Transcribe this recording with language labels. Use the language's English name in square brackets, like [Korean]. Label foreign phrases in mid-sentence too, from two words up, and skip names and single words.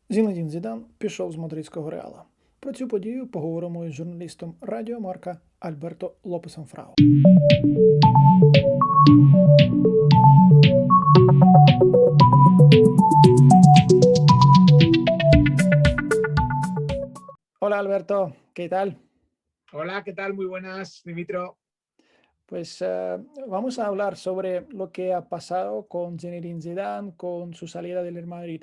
[Ukrainian] Зінедін Зідан пішов з мадридського Реала. Про цю подію поговоримо із журналістом Радіо Марка Альберто Лопесом Фрау. [Spanish] Hola Alberto, ¿qué tal? Hola, ¿qué tal? Muy buenas, Dimitro. Pues vamos a hablar sobre lo que ha pasado con Zinedine Zidane, con su salida del Real Madrid.